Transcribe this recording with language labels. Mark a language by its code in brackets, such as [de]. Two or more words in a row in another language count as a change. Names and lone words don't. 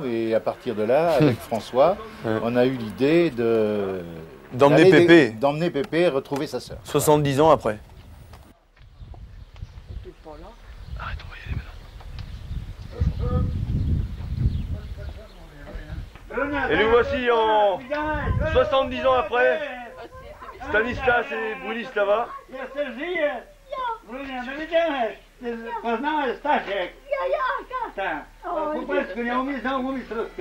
[fr] Et à partir de là, avec François, on a eu l'idée d'emmener Pépé retrouver sa sœur. 70 ans après. Arrête, on va y aller maintenant. Et nous voici en 70 ans après, Stanislas et Bronislava. [pl] Poznałeś Stasiek? Tak. Chłopaczku, nie umiesz zamówić troszkę.